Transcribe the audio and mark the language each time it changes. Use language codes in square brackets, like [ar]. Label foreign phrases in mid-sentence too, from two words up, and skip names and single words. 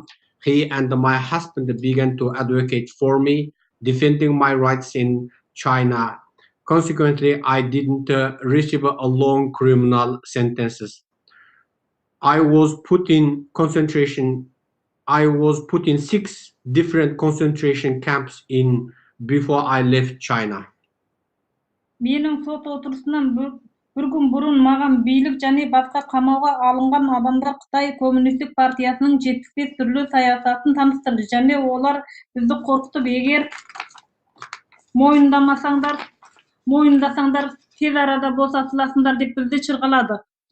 [en] He and my husband began to advocate for me, defending my rights in China. Consequently, I didn't receive a long criminal sentences. I was put in 6 different concentration camps before I left China. [kk] Менің сот отырысынан бір күн бұрын маған бийлік және басқа қамауға алынған адамдар Қытай Коммунистік партиясының 75 түрлі саясатын таныстырды, және олар бізді қорқытып, егер мойындасаңдар тез арада босатыласыңдар деп бізді шырғалады.